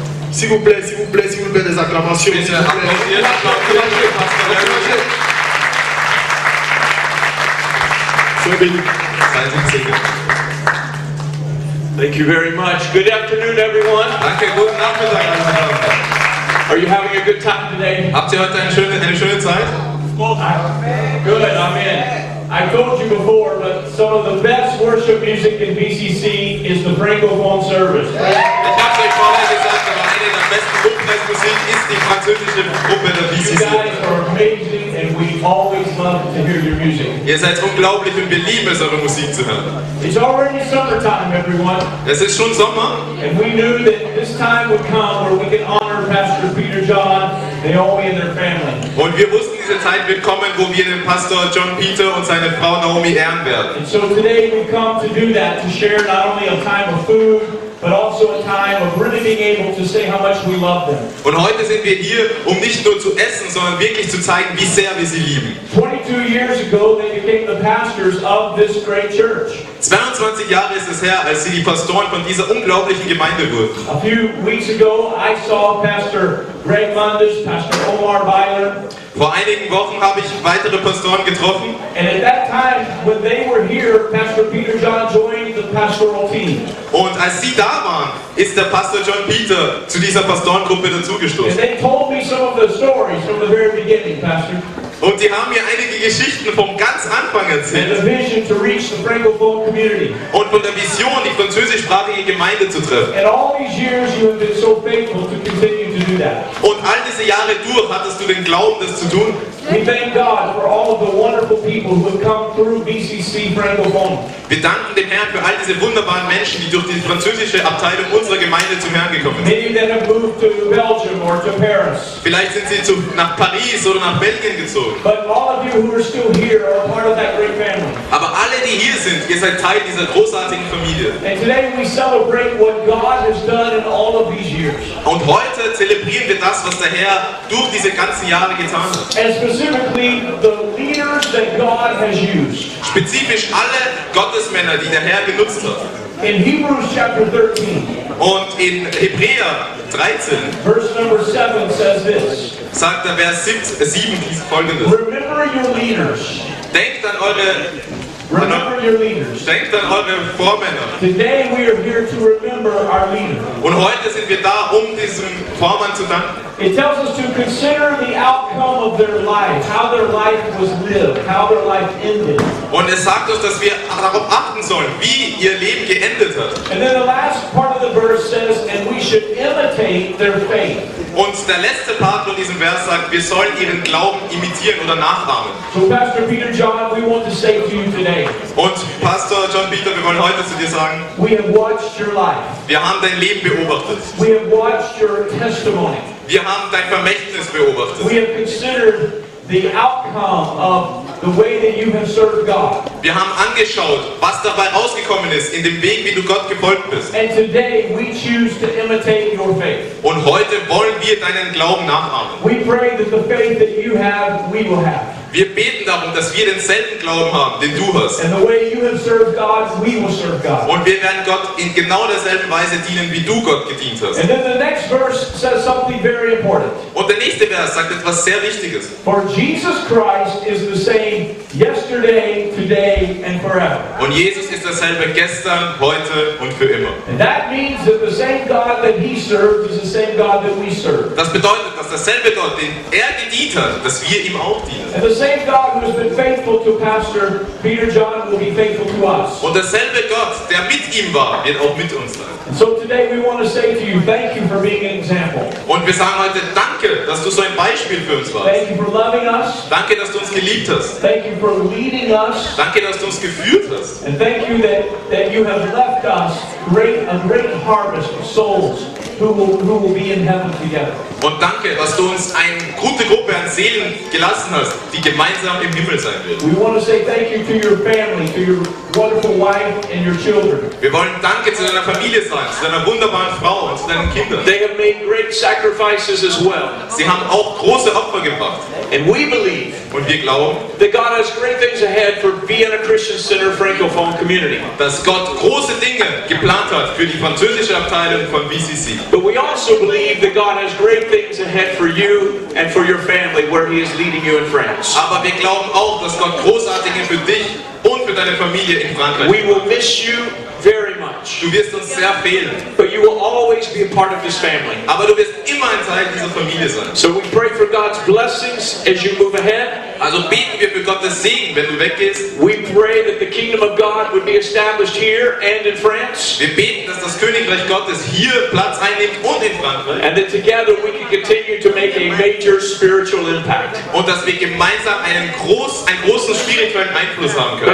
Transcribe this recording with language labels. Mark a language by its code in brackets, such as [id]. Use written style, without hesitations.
[fr] S'il vous plaît, s'il vous plaît, s'il vous plaît, des acclamations. [de] Bitte applaudiert, applaudiert, Pastor Larry. [fr] Soyez bénis. [de] Seid gesegnet. [en] Thank you very much. Good afternoon, everyone. [de] Danke, guten Nachmittag, meine Damen und Herren. [en] Are you having a good time today? [de] Habt ihr heute eine schöne Zeit? [en] Good, I'm in. I told you before, but some of the best worship music in BCC is the Francophone service. [de] Ich hab's euch vorher gesagt, aber eine der besten Lobpreismusik ist die französische Gruppe der [en] You [de] BCC. [en] guys are amazing, and we always love to hear your music. [de] Ihr seid unglaublich und wir lieben es, eure Musik zu hören. [en] It's already summertime, everyone, [de] Es ist schon Sommer [en] and we knew that this time would come where we can honor Pastor Peter John, Naomi, and their family. [de] und wir wussten, diese Zeit wird kommen, wo wir den Pastor John Peter und seine Frau Naomi ehren werden. [en] And so today we come to do that, to share not only a time of food, but also a time of really being able to say how much we love them. [de] Und heute sind wir hier, um nicht nur zu essen, sondern wirklich zu zeigen, wie sehr wir sie lieben. [en] 22 years ago, they became the pastors of this great church. [de] 22 Jahre ist es her, als sie die Pastoren von dieser unglaublichen Gemeinde wurden. [en] A few weeks ago, I saw Pastor Greg Mundis, Pastor Omar Byler, [de] Vor einigen Wochen habe ich weitere Pastoren getroffen [en] and at that time, when they were here, Pastor Peter John joined the pastoral team. [de] und als sie da waren, ist der Pastor John Peter zu dieser Pastorengruppe [en] And [de] dazugestoßen. [en] they told me some of the stories from the very beginning, Pastor, [de] Und sie haben mir einige Geschichten vom ganz Anfang [en] and [de] erzählt [en] the vision to reach the Francophone community. [de] und von der Vision, die französischsprachige Gemeinde zu treffen. [en] And all these years, you have been so faithful to continue to do that. [de] Und all diese Jahre durch hattest du den Glauben, das zu tun. [en] We thank God for all of the wonderful people who have come through BCC Francophone. [de] Wir danken dem Herrn für all diese wunderbaren Menschen, die durch die französische Abteilung unserer Gemeinde zum Herrn gekommen sind. [en] Many that have moved to Belgium or to Paris. [de] Vielleicht sind sie nach Paris oder nach Belgien gezogen. [en] But all of you who are still here are part of that great family. [de] Aber alle, die hier sind, ihr seid Teil dieser großartigen Familie. [en] And today we celebrate what God has done in all of these years. [de] Und heute zelebrieren wir das, was der Herr durch diese ganzen Jahre getan hat. [en] And specifically the leaders that God has used. [de] Spezifisch alle Gottesmänner, die der Herr genutzt hat. [en] In Hebrews chapter 13, [de] Und in Hebräer 13 [en] verse number 7 says this. [de] sagt der Vers 7 folgendes. [en] Remember your leaders. [de] Denkt an eure Vormänner. [en] Today we are here to remember our leader. [de] Und heute sind wir da, um diesem Vormann zu danken. [en] It tells us to consider the outcome of their life, how their life was lived, how their life ended. [de] Und es sagt uns, dass wir darauf achten sollen, wie ihr Leben geendet hat. [en] And then the last part of the verse says, and we should imitate their faith. [de] Und der letzte Part von diesem Vers sagt, wir sollen ihren Glauben imitieren oder nachahmen. [en] So Pastor Peter John, we want to say to you today, [de] Und Pastor John Peter, wir wollen heute zu dir sagen, [en] we have watched your life. [de] wir haben dein Leben beobachtet. [en] We have watched your testimony. [de] Wir haben dein Vermächtnis beobachtet. [en] We have considered the outcome of the way that you have served God. [de] Wir haben angeschaut, was dabei rausgekommen ist, in dem Weg, wie du Gott gefolgt bist. [en] And today we choose to imitate your faith. [de] Und heute wollen wir deinen Glauben nachahmen. [en] We pray that the faith that you have, we will have. [de] Wir beten darum, dass wir denselben Glauben haben, den du hast. [en] And the way you have served God, we will serve God. [de] Und wir werden Gott in genau derselben Weise dienen, wie du Gott gedient hast. [en] And then the next verse says something very important. [de] Und der nächste Vers sagt etwas sehr Wichtiges. [en] For Jesus Christ is the same yesterday, today, and forever. [de] Und Jesus ist dasselbe gestern, heute und für immer. [en] And that means that the same God that he served is the same God that we serve. [de] Das bedeutet, dass derselbe Gott, den er gedient hat, dass wir ihm auch dienen. [en] And the same God who has been faithful to Pastor Peter John will be faithful to us. [de] Und derselbe Gott, der mit ihm war, wird auch mit uns sein. [en] And so today we want to say to you, thank you for being an example. [de] Und wir sagen heute, danke, dass du so ein Beispiel für uns warst. [en] Thank you for loving us. [de] Danke, dass du uns geliebt hast. [en] Thank you for leading us. [de] Danke, dass du uns geführt hast. [en] And thank you that you have left us a great harvest of souls who will be in heaven together. [de] Und danke, dass du uns eine gute Gruppe an Seelen gelassen hast, die gemeinsam im Himmel sein wird. [en] We want to say thank you to your family, to your wonderful wife and your children. [de] Wir wollen Danke zu deiner Familie sagen, zu deiner wunderbaren Frau und zu deinen Kindern. [en] They have made great sacrifices as well. [de] Sie haben auch große Opfer gebracht. [en] And we believe [de] Und wir glauben, [en] that God has great things ahead for Vienna Christian Center Francophone community. [de] dass Gott große Dinge geplant hat für die französische Abteilung von VCC. [en] But we also believe that God has great things ahead for you and for your family where He is leading you in France. [de] Aber wir glauben auch, dass Gott großartige für dich und für deine Familie in Frankreich [en] We will miss you very much, [de] Du wirst uns sehr fehlen, [en] but you will always be a part of this family. [de] aber du wirst immer ein Teil dieser Familie sein. [en] So we pray for God's blessings as you move ahead. [de] Also beten wir für Gottes Segen, wenn du weggehst. [en] We pray that the kingdom of God would be established here and in France, [de] Wir beten, dass das Königreich Gottes hier Platz einnimmt und in Frankreich. [en] and that together we can continue to make a major spiritual impact. [de] Und dass wir gemeinsam einen großen spirituellen Einfluss haben können.